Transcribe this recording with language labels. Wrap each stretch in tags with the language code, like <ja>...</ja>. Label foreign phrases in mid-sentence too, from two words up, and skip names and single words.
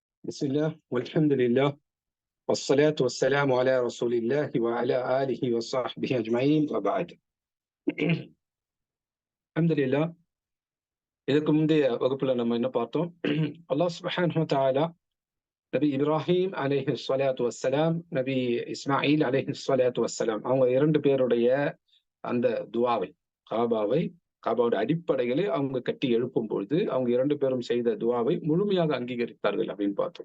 <ar>بسم الله والحمد لله والصلاة والسلام على رسول الله وعلى آله وصحبه أجمعين وبعد. الحمد لله.</ar> <ta>இதுக்கு முந்தைய வகுப்புல நம்ம என்ன பார்த்தோம்?</ta> <ar>الله سبحانه و تعالى</ar> <ta>நபி இப்ராஹிம்</ta> <ar>عليه الصلاة والسلام,</ar> <ta>நபி இஸ்மாயில்</ta> <ar>عليه الصلاة والسلام</ar> <ta>அவங்க இரண்டு பேருடைய அந்த துஆவை, காபாவோட அடிப்படைகளை அவங்க கட்டி எழுப்பும் பொழுது அவங்க இரண்டு பேரும் செய்த துஆவை முழுமையாக அங்கீகரித்தார்கள் அப்படின்னு பார்த்தோம்.</ta>